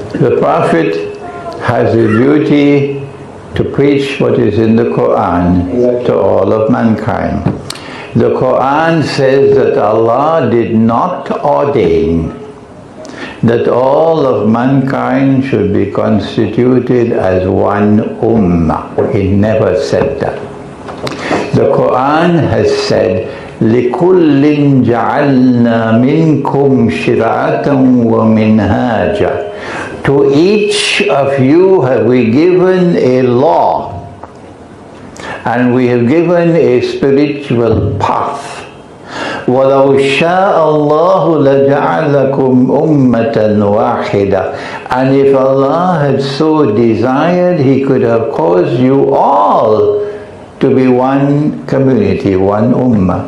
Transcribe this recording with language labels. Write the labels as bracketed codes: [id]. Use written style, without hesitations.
[en] The Prophet has a duty to preach what is in the Quran to all of mankind. The Quran says that Allah did not ordain that all of mankind should be constituted as one ummah. He never said that. The Quran has said, [ar] لِكُلٍّ جَعَلْنَا مِنْكُمْ شِرْعَةً وَمِنْهَاجًا. [en] To each of you have we given a law, and we have given a spiritual path. [ar] وَلَوْ شَاءَ اللَّهُ لَجَعَلَكُمْ أُمَّةً وَاحِدَةً. [en] And if Allah had so desired, He could have caused you all to be one community, one ummah.